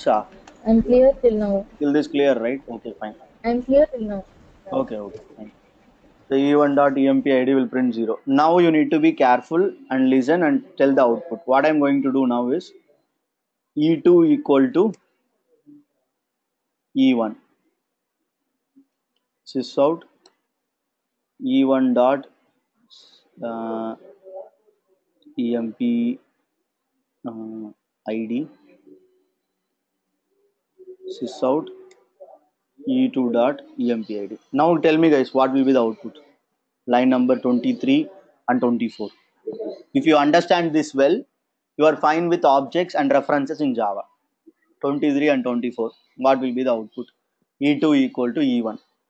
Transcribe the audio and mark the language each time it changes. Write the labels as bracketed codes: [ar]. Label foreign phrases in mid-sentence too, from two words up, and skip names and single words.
[en] I'm clear till now. till this clear, right? Okay, fine. I'm clear till now. Okay, okay, fine. The E1.emp ID will print 0. Now you need to be careful and listen and tell the output. What I'm going to do now is E2 equal to E1. Sysout E1 dot uh, emp ID sysout E2 dot emp ID. Now tell me, guys, what will be the output? Line number 23 and 24. If you understand this well, you are fine with objects and references in Java. 23 and 24. What will be the output? E2 equal to E1.